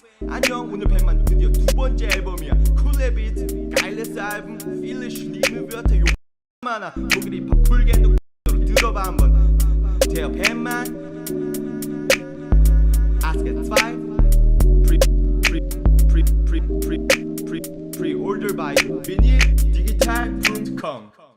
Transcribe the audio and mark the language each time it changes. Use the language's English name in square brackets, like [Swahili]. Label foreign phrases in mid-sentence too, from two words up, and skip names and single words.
[Korean] 안녕, 오늘 팬만 드디어 2번째 앨범이야. [English] Cool Beat, [German] geiles Album, viele schlimme Wörter, [Korean] 욕 많아. 독일 힙합 풀겐도 들어봐 한번. [German] Der 팬만, [English] Ask 2, Pre-order by vinyldigital.com